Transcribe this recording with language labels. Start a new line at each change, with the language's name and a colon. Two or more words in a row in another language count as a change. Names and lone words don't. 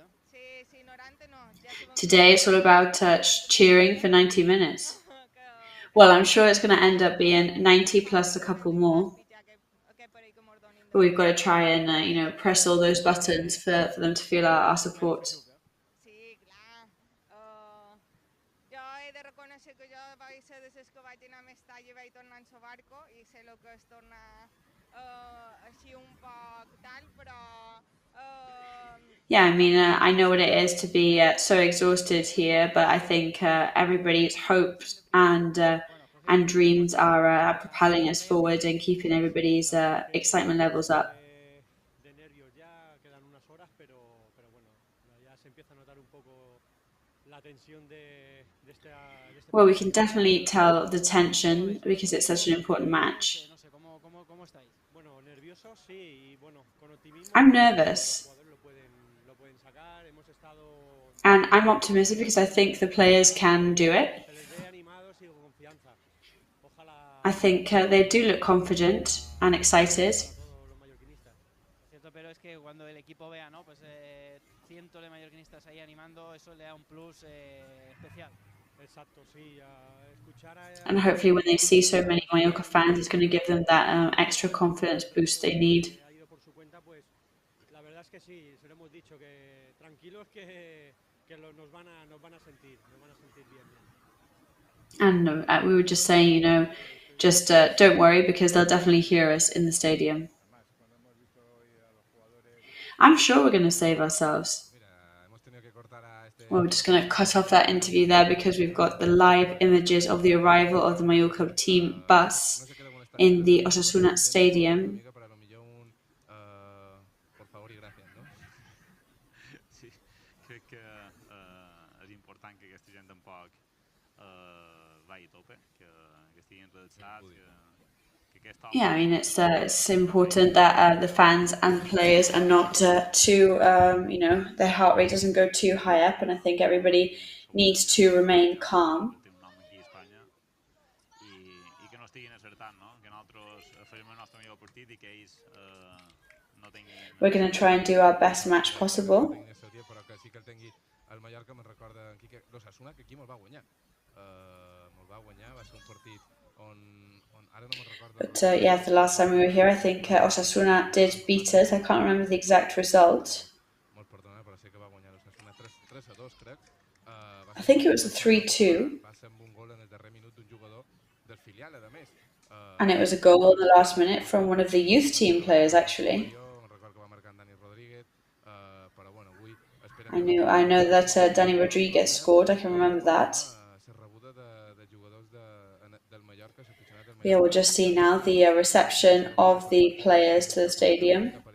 English: Today it's all about cheering for 90 minutes. Well, I'm sure it's going to end up being 90 plus a couple more. But we've got to try and, press all those buttons for them to feel our support.
Catalan: Sí, clar. Jo he de reconèixer que jo vaig ser de les que vaig anar a Mestalla i vaig tornar en el barco i sé el que és tornar així un poc tal, però...
English: Yeah, I mean, I know what it is to be so exhausted here, but I think everybody's hopes and dreams are propelling us forward and keeping everybody's excitement levels up.
Spanish: De nervios ya, quedan unas horas, pero bueno, ya se empieza a notar un poco la tensión de este
English: Well, we can definitely tell the tension because it's such an important match.
Spanish: No sé, ¿cómo estáis? Bueno, nerviosos sí, y bueno, con optimismo.
English: I'm nervous.
Spanish: Lo pueden sacar, hemos estado...
English: And I'm optimistic because I think the players can do it.
Spanish: Se les ve animados y con confianza. Ojalá...
English: I think they do look confident and excited.
Spanish: Cierto, pero es que cuando el equipo vea, ¿no? Pues cientos de mallorquinistas ahí animando, eso le da un plus especial. Exacto, sí, escuchar a...
English: And hopefully when they see so many Mallorca fans, it's going to give them that extra confidence boost they need.
Spanish: Ha ido por su cuenta, pues la verdad es que sí, se lo hemos dicho, que tranquilos que nos van a sentir bien.
English: And we were just saying, just don't worry because they'll definitely hear us in the stadium. I'm sure we're going to save ourselves. Well, we're just going to cut off that interview there because we've got the live images of the arrival of the Mallorca team bus in the Osasuna stadium.
Catalan: Sí, crec que és important que aquesta gent tampoc vagi a tope, que estiguin relaxats,
English: Yeah, I mean, it's important that the fans and players are not too, their heart rate doesn't go too high up, and I think everybody needs to remain calm.
Catalan: I que no estiguin acertant, no? Que nosaltres farem el nostre millor partit i que ells no tinguin...
English: We're going to try and do our best match possible.
Catalan: Però que sí que el tingui el Mallorca, me'n recorda l'Osasuna, que aquí me'l va guanyar. Va ser un partit on ara no me'n recordo.
English: But yeah, the last time we were here, I think Osasuna did beat us. I can't remember the exact result.
Catalan: Molt perdona, però sé que va guanyar l'Osasuna 3-2, crec.
English: I think it was a 3-2.
Catalan: Va ser amb un gol en el darrer minut d'un jugador del filial, a més.
English: And it was a goal in the last minute from one of the youth team players, actually. I know that Danny Rodriguez scored. I can remember that. Yeah, we'll just see now the reception of the players to the stadium.